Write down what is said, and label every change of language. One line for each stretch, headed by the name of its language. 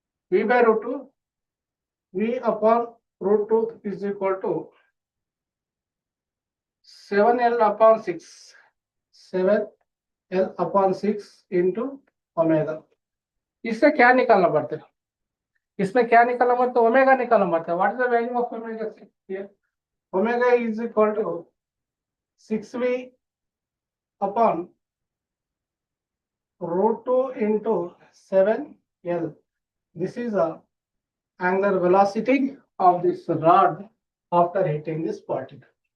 English: V by root 2 V upon root 2 is equal to 7L upon 6 7L upon 6 into omega.
Hindi: इससे क्या निकालना पड़ता है? इसमें क्या निकालना पड़ता है? ओमेगा निकालना पड़ता है.
English: What is the value of omega? Here omega is equal to 6v upon root 2 into 7L. This is the angular velocity of this rod after hitting this particle.